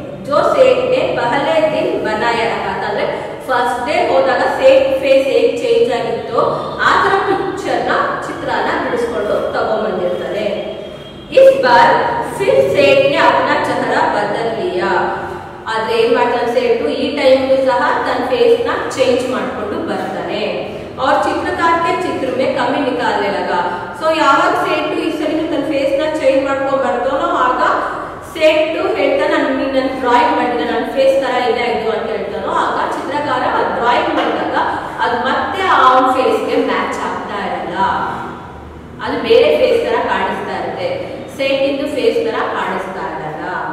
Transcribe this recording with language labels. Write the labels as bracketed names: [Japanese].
[Hindi] जो सेठ ने पहले दिन बनाया रखा था, [Kannada] ಅಂದ್ರೆ ಫಸ್ಟ್ ಡೇ ಹೋದಾಗ ಸೇಟ್ ಫೇಸ್ ಹೇಗೆ ಚೇಂಜ್ ಆಗಿತ್ತು ಆ ತರ ಪಿಕ್ಚರ್ ನ ಚಿತ್ರನ ಬಿಡಿಸ್ಕೊಂಡು ತಗೊಂಡ್ಬಂದಿರ್ತಾರೆ। [Hindi] इस बार फिर सेठ ने अपना चेहरा बदल लिया। [Kannada] ಆದ್ರೆ ಏನ್ ಮಾಡ್ತಾನೆ ಸೇಠು ಈ ಟೈಮ್ ಸಹ ತನ್ನ ಫೇಸ್ ನ ಚೇಂಜ್ ಮಾಡ್ಕೊಂಡು ಬರ್ತಾನೆ [Hindi] और चित्रकार के चित्र में कमी निकालने लगा। [Kannada] सो ಯಾವಾಗ ಸೇಠು ಈ ಸರಿ ತನ್ನ ಫೇಸ್ ನ ಚೇಂಜ್ ಮಾಡ್ಕೊಂಡು ಬರ್ತಾನೋ ಆಗ ಸೇಠು ಹೇಳ್ತಾನೆ ನನ್ನ ಡ್ರಾಯಿಂಗ್ ಮಾಡಿದ ನನ್ನ ಫೇಸ್ ತರ ಇದೆ ಇದು ಅಂತ ಹೇಳ್ತಾನೋ ಆಗ ಚಿತ್ರಕಾರ ಆ ಡ್ರಾಯಿಂಗ್ ಮಾಡಿದಾಗ ಅದು ಮತ್ತೆ ಅವನ ಫೇಸ್ ಗೆ ಮ್ಯಾಚ್ ಆಗ್ತಾ ಇರಲ್ಲ, ಅದು ಬೇರೆ ಫೇಸ್ ತರ ಕಾಣಿಸ್ತಾ ಇರುತ್ತೆ, ಸೇಠ್ ಇಂದು ಫೇಸ್ ತರ ಕಾಣಿಸ್ತಾ ಇರಲ್ಲ।